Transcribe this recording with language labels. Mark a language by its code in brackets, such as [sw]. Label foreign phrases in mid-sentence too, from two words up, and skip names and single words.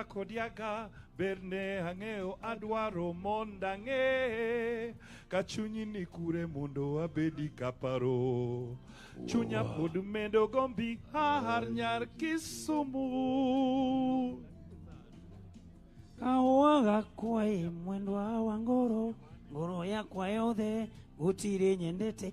[luo] kodiaga, berne hangeo adwaro mondange, kachunyi ni kure mondo abedi kaparo, chunya pod medo gombi har nyar Kisumu. [ki] Kawaga kwae mwendo wa ngoro, ngoro ya kwayothe, gutire nyendete.